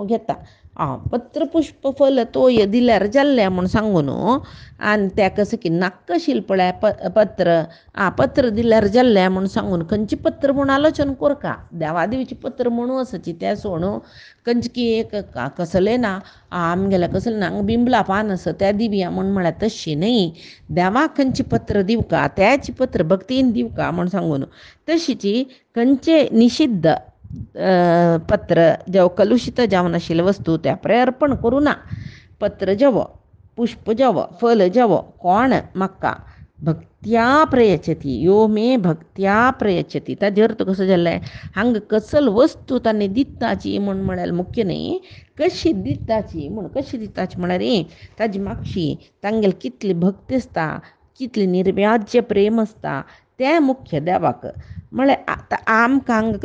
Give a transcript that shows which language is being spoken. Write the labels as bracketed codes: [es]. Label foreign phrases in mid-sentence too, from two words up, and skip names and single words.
[kok] घेता पत्र पुष्प फल तोय दिल्यार जाल्लें म्हूण सांगून आनी त्या कसं की नाक्क आशिल्लें पळय पत्र पत्र दिल्यार जाल्लें म्हूण सांगून खंयचें पत्र म्हूण आलोचन कोरका देवादेवीचें पत्र म्हणून आसची तें सोड खंयचें की एक कसलें ना आमगेलें कसलें ना बिंबला पान आसा तें दिवया म्हूण म्हळ्यार तशी न्ही देवाक खंयचें पत्र दिवका त्याची पत्र भक्तीन दिवका म्हूण सांगून तशीची खंयचें निषिद्ध पत्र जेव कलुशीत जावन आशिल्ले वस्तू त्या पळय अर्पण करूं ना पत्र जेव पुष्प जेव फल जेव कोण म्हाका [sa] भक्त्या प्रयच्छति यो मे भक्त्या प्रयच्छति [kok] ताजे अर्थ कसो जाल्ले हांगा कसल वस्तू तांणी दिताची म्हूण म्हळ्यार मुख्य न्ही कशी दिताची म्हूण कशी दिताची म्हळ्यार ताजी मागशी तांगेली कितली भक्ती आसता कितली निर्व्याज्य प्रेम आसता तें मुख्य देवाक म्हळ्यार आतां आमकां हांगा